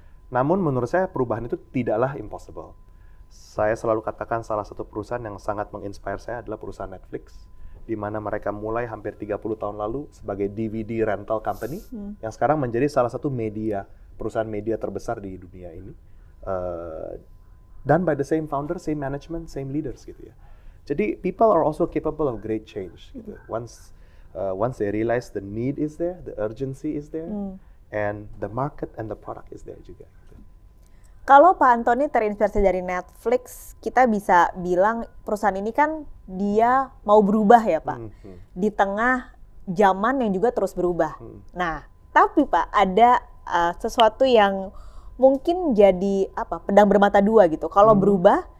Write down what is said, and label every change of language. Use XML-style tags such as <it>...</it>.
<id>Namun menurut saya perubahan itu tidaklah impossible. Saya selalu katakan salah satu perusahaan yang sangat menginspire saya adalah perusahaan Netflix, di mana mereka mulai hampir 30 tahun lalu sebagai DVD rental company, yang sekarang menjadi salah satu perusahaan media terbesar di dunia ini.</id> <en>Dan by the same founder, same management, same leaders</en> <id>gitu ya.</id> <en>Jadi people are also capable of great change gitu. Once they realize the need is there, the urgency is there, and the market and the product is there juga.</en> <id>Gitu. Kalau Pak Antoni terinspirasi dari Netflix, kita bisa bilang perusahaan ini kan dia mau berubah ya Pak, di tengah zaman yang juga terus berubah. Nah, tapi Pak ada sesuatu yang mungkin jadi pedang bermata dua gitu. Kalau berubah,</id>